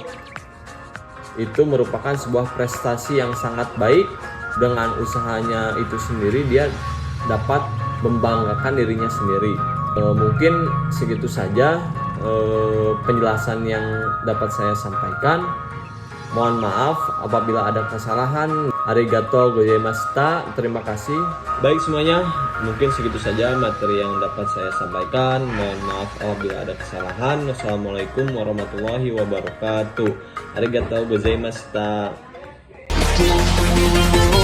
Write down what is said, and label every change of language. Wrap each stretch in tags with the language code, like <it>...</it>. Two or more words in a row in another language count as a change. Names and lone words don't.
<id>Itu merupakan sebuah prestasi yang sangat baik. Dengan usahanya itu sendiri dia dapat membanggakan dirinya sendiri. Mungkin segitu saja penjelasan yang dapat saya sampaikan. Mohon maaf apabila ada kesalahan.</id> <ja>ありがとうございました.</ja> <id>Terima kasih. Baik semuanya, mungkin segitu saja materi yang dapat saya sampaikan. Mohon maaf apabila ada kesalahan.</id> <ar>والسلام عليكم ورحمة الله وبركاته.</ar> <ja>ありがとうございました.</ja>